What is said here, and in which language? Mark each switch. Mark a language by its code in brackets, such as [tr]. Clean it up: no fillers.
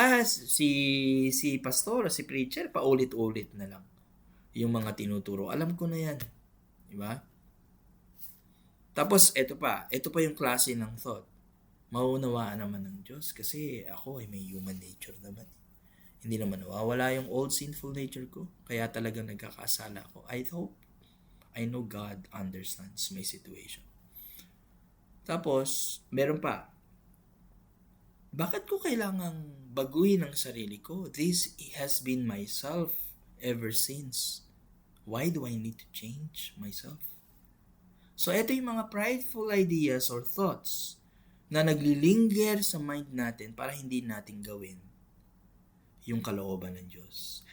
[tl] Si pastor, si preacher, paulit-ulit na lang yung mga tinuturo. Alam ko na yan. Diba? Tapos, ito pa yung klase ng thought. Maunawaan naman ng Diyos kasi ako ay may human nature naman. Hindi naman nawawala yung old sinful nature ko. Kaya talagang nagkakasala ako. [en] I know God understands my situation. [tl] Tapos, meron pa. Bakit ko kailangang baguhin ang sarili ko? [en] This has been myself ever since. Why do I need to change myself? [tl] So, ito yung mga [en] prideful ideas or thoughts [tl] na naglilinger sa mind natin para hindi natin gawin yung kalooban ng Diyos.